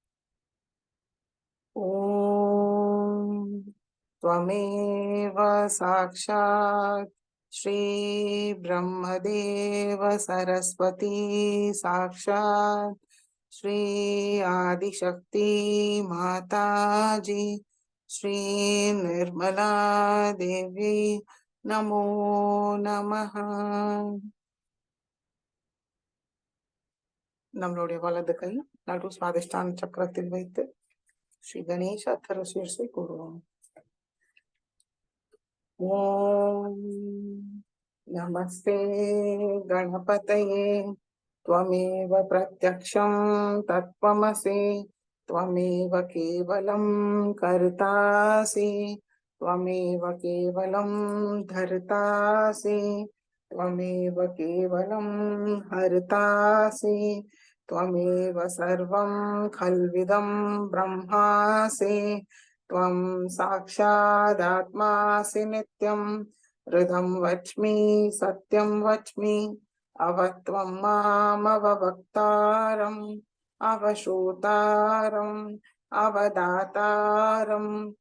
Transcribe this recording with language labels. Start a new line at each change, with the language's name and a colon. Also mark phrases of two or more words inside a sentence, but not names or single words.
Sanskrit: ஓம் त्वमेव साक्षात् श्री ब्रह्मदेव सरस्वती साक्षात् श्री आदिशक्ति माताजी श्री निर्मला देवी नमो नमः.
Tamil: நம்மளுடைய வலது கை நடு சுவாதிஷ்டான சக்கரத்தில் வைத்து ஸ்ரீ கணேஷ அத்தர சீர்ஷை கூறுவோம்.
Sanskrit: ॐ नमस्ते गणपतये त्वमेव प्रत्यक्षं तत्त्वमसि त्वमेव केवलं कर्तासि त्वमेव केवलं धर्तासि त्वमेव केवलं हर्तासि त्वमेव सर्वं खल्विदं ब्रह्मासि त्वं साक्षादात्मासि नित्यं हृदं वच्मि सत्यं वच्मि अवत्वं मामवक्तारम् अवश्रोतारम् अवदातारम्